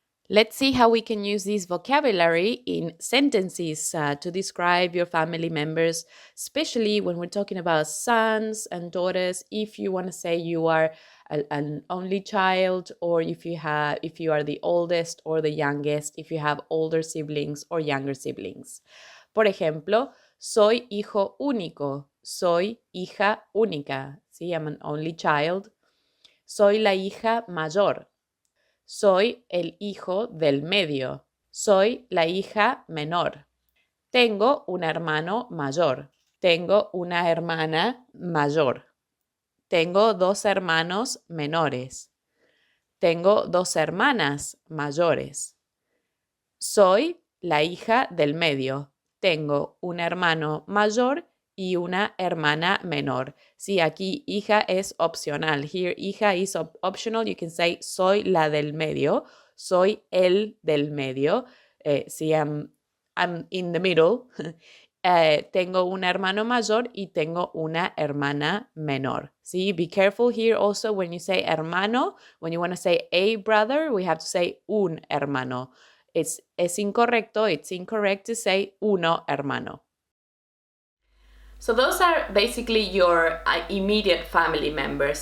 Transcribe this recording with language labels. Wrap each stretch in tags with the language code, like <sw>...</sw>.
<en>Let's see how we can use this vocabulary in sentences to describe your family members, especially when we're talking about sons and daughters. If you want to say you are an only child, or if you are the oldest or the youngest, if you have older siblings or younger siblings.</en> <es>Por ejemplo, soy hijo único, soy hija única. ¿Sí?</es> <en>I'm an only child.</en> <es>Soy la hija mayor. Soy el hijo del medio. Soy la hija menor. Tengo un hermano mayor. Tengo una hermana mayor. Tengo dos hermanos menores. Tengo dos hermanas mayores. Soy la hija del medio. Tengo un hermano mayor y una hermana menor. Sí, aquí hija es opcional.</es> <en>Here, hija is optional. You can say</en> <es>soy la del medio. Soy el del medio. Sí,</es> <en>I'm in the middle.</en> <es>Tengo un hermano mayor y tengo una hermana menor.</es> <en>See, be careful here also when you say hermano. When you want to say a brother, we have to say un hermano.</en> <es>Es incorrecto.</es> <en>It's incorrect to say uno hermano. So those are basically your immediate family members.</en>